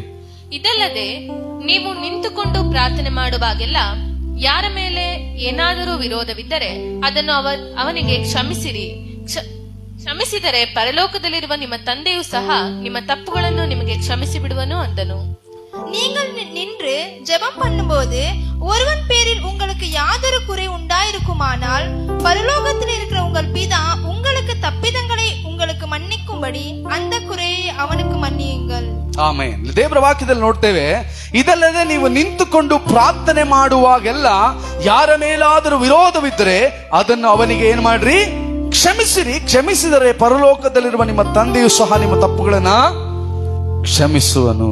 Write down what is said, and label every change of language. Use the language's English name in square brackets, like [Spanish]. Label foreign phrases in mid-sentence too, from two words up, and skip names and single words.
[Kannada] ಇದಲ್ಲದೆ ನೀವು ನಿಂತುಕೊಂಡು ಪ್ರಾರ್ಥನೆ ಮಾಡುವಾಗೆಲ್ಲ ಯಾರ ಮೇಲೆ ಏನಾದರೂ ವಿರೋಧವಿದ್ದರೆ ಅದನ್ನು ಅವನಿಗೆ ಕ್ಷಮಿಸಿರಿ. ಕ್ಷಮಿಸಿದರೆ ಪರಲೋಕದಲ್ಲಿರುವ ನಿಮ್ಮ ತಂದೆಯೂ ಸಹ ನಿಮ್ಮ ತಪ್ಪುಗಳನ್ನು ನಿಮಗೆ ಕ್ಷಮಿಸಿ ಬಿಡುವನು ಅಂದನು. [Tamil] நீங்கள் நின்று ஜெபம் பண்ணும்போது ஒருவன் பேரில் உங்களுக்கு யாதொரு குறை உண்டாயிருக்குமானால் பரலோகத்தில் இருக்கிற உங்கள் பிதா உங்களுக்கு தப்பிதங்களை உங்களுக்கு மன்னிக்கும்படி அந்த குறையை ಅವನಿಗೆ ಮನ್ನಿಯುங்கள். [Kannada] ಆಮೆನ್. ದೇವರ ವಾಕ್ಯದಲ್ಲಿ ನೋಡ್ತೇವೆ, ಇದಲ್ಲದೆ ನೀವು ನಿಂತುಕೊಂಡು ಪ್ರಾರ್ಥನೆ ಮಾಡುವಾಗೆಲ್ಲ ಯಾರ ಮೇಲಾದರೂ ವಿರೋಧವಿದ್ದರೆ ಅದನ್ನು ಅವನಿಗೆ ಏನ್ ಮಾಡ್ರಿ? ಕ್ಷಮಿಸಿರಿ. ಕ್ಷಮಿಸಿದರೆ ಪರಲೋಕದಲ್ಲಿರುವ ನಿಮ್ಮ ತಂದೆಯೂ ಸಹ ನಿಮ್ಮ ತಪ್ಪುಗಳನ್ನ ಕ್ಷಮಿಸುವನು.